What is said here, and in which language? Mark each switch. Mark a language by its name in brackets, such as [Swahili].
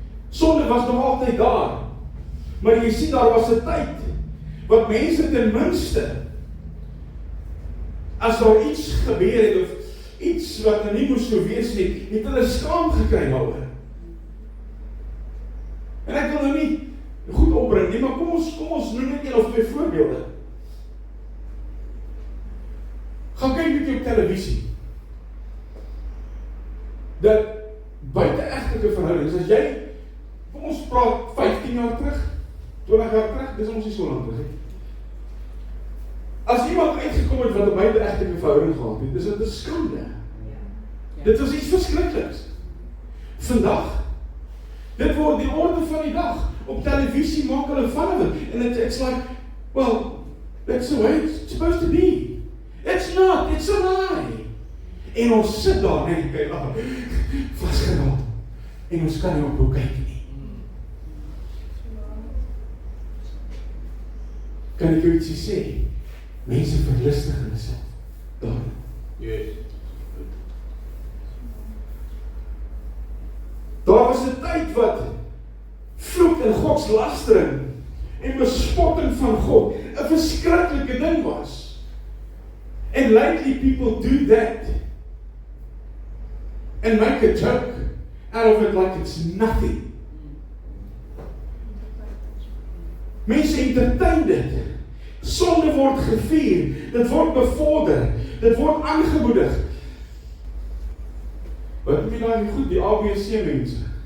[Afrikaans] Sonde was nog altyd daar. Maar jy sien, daar was 'n tyd wat mense ten minste, as daar iets gebeur het of iets wat nou nie moes so wees nie, het hulle skaam gekry daaroor. En ek wil nou nie goed opbring nie, maar kom ons noem net een of twee voorbeelde. Gaan kyk met jou op televisie. Dat buite-egtelike verhoudings, as jy, kom ons praat 15 jaar terug, 20 jaar terug, dis ons nie so lang terug. As iemand uitgekom het wat 'n buite-egtelike verhouding gehad het, is dit 'n skande. Dit was iets verskrikliks. Vandag, dit word die orde van die dag. Op televisie maak hulle van het. [English] En it's like, well, that's the way it's supposed to be. It's not, it's a lie. [Afrikaans] En ons sit daar en kyk, vasgeraak. En ons kan nie op hoe kyk nie. Kan ek jou ietsie sê? Mense verlustig hulle self. Daar. Yes. Daar was 'n tyd wat vloek en godslastering en bespotting van God 'n verskriklike ding was. [English] And lately people do that and make a joke out of it like it's nothing. [Afrikaans] Mense entertain dit. Sonde word gevier, dit word bevorder, dit word aangemoedig. Wat noem jy nou goed, die ABC mense?